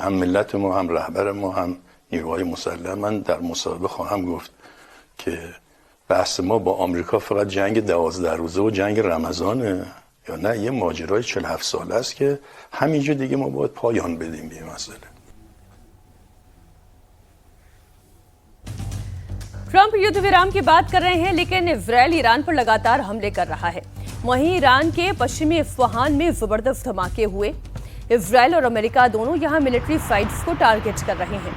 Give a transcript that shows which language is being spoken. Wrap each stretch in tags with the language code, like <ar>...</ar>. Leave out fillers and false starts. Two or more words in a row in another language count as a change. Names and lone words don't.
<fa>هم ملت ما، هم رهبر ما، هم نیروهای مسلح. من در مصاحبه خواهم گفت که بحث ما با آمریکا فقط جنگ 12 روزه و جنگ رمضانه یا نه یه ماجرای 47 ساله است که همینجا دیگه ما باید پایان بدیم به این مسئله.</fa> <hi>ट्रंप युद्ध विराम की बात कर रहे हैं, लेकिन इजरायल ईरान पर लगातार हमले कर रहा है। वहीं ईरान के पश्चिमी इस्फहान में जबरदस्त धमाके हुए। इजरायल और अमेरिका दोनों यहां</hi> <en>military sites</en> <hi>को टारगेट कर रहे हैं।</hi>